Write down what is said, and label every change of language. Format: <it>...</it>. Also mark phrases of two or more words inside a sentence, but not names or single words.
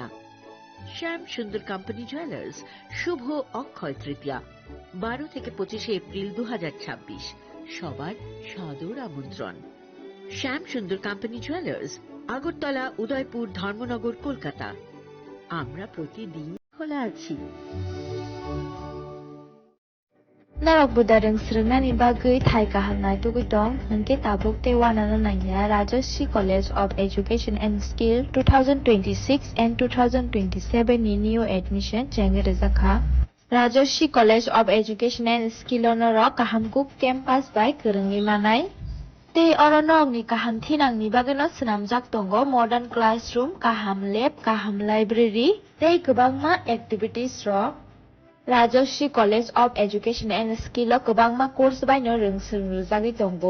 <bn>শ্যাম সুন্দর কোম্পানি জুয়েলার্স শুভ অক্ষয় তৃতীয়া 12 থেকে 25 এপ্রিল 2026। সবার সাদর আমন্ত্রণ। শ্যাম সুন্দর কোম্পানি জুয়েলার্স, আগরতলা, উদয়পুর, ধর্মনগর, কলকাতা। আমরা প্রতিদিন খোলা আছি।</bn> <trp>Narok budareng srengani bagui thai kahamnai tugui dong hingke tabuk te wanana nangya Rajashri College of Education and Skill 2026 and 2027 ni</trp> <en>new admission</en> <trp>jenge rejakha Rajashri College of Education and Skill onorok kahamkuk campus by kerengi manai te oronok ni kaham thinang ni bageno swnamjak tongo</trp> <en>modern classroom,</en> <trp>kaham lab, kaham library tei kwbangma activities rok Rajashri College of Education and Skill o kwbangma course baino rungsrungjagui tongo.</trp>